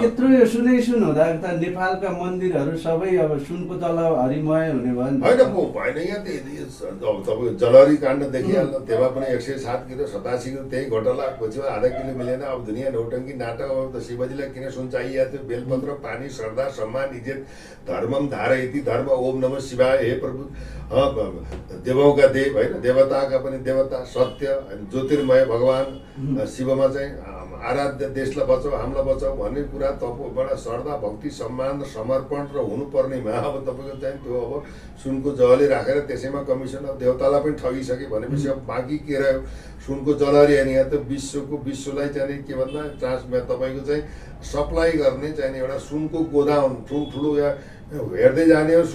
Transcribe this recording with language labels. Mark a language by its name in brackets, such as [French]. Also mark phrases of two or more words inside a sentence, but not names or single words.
[Nepali] यत्रो यो सुन हुँदा त नेपालका मन्दिरहरू सबै अब सुनको जलहरीमय हुने भयो नि। होइन भएन, यहाँ तपाईँ जलहरी काण्ड देखिहाल्नु। त्यसमा पनि 107 किलो 87 किलो त्यही घोटाला पछि आधा किलो मिलेन। अब दुनियाँ नौटङ्की नाटक। अब त शिवजीलाई किन सुन चाहिएको थियो? बेलपत्र, पानी, श्रद्धा, सम्मान, इज्जत, [Sanskrit] धर्मम धारयति धर्म, ओम नमः शिवाय, [Nepali] हे प्रभु देवौका देव होइन, देवताका पनि देवता, सत्य ज्योतिर्मय भगवान शिवमा चाहिँ आराध्य देशलाई बचाऊ, हामीलाई बचाऊ भन्ने कुरा तपोबाट श्रद्धा, भक्ति, सम्मान, समर्पण र हुनुपर्नेमा अब तपाईँको चाहिँ त्यो अब सुनको जहली राखेर त्यसैमा कमिसन। अब देवतालाई पनि ठगिसके भनेपछि अब बाँकी के रह्यो? सुनको जलहरी होइन, यहाँ त विश्वलाई चाहिँ के भन्दा तपाईँको चाहिँ सप्लाई गर्ने चाहिँ एउटा सुनको गोदाउन ठुल्ठुलो या हेर्दै जाने हो।